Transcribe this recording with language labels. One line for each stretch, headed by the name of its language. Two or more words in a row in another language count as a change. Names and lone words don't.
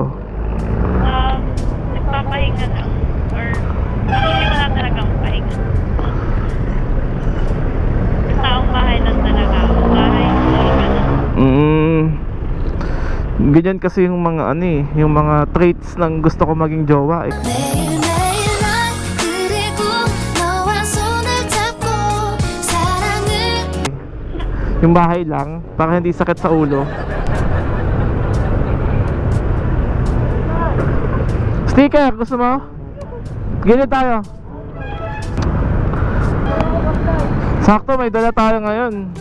Filipino: Nagpapahinga lang.
English: Or actually
Filipino: wala talagang pahinga. Yung taong bahay lang talaga ako. Bahay, ganun. Ganyan kasi yung mga yung mga traits ng gusto ko maging jowa eh.
Korean: 매일매일 난 그리고 너와 손을 잡고 사랑을
Filipino: Yung bahay lang, para hindi sakit sa ulo. Sticker, gusto mo? Ganyan tayo. Sakto, may dala tayo ngayon.